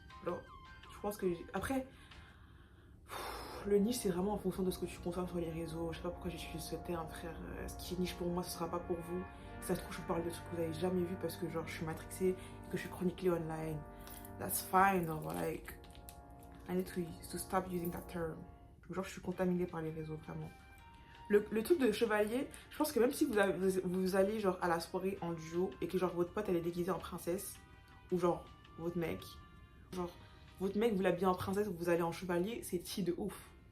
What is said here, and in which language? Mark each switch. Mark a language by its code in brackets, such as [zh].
[fr] Genre, je pense que. Après, le niche, c'est vraiment en fonction de ce que tu consommes sur les réseaux. Je sais pas pourquoi j'utilise ce terme, frère. Ce qui est niche pour moi, ce sera pas pour vous. Si ça se trouve, je vous parle de trucs que vous avez jamais vu parce que, genre, je suis matrixée et que je suis chroniquée online. [en] That's fine, or like. I need to stop using that term. [fr] Genre, je suis contaminée par les réseaux, vraiment. Le truc de chevalier, je pense que même si vous allez genre à la soirée en duo et que genre votre pote elle est déguisée en princesse ou genre votre mec vous l'habillez en princesse ou vous allez en chevalier, c'est tea de ouf.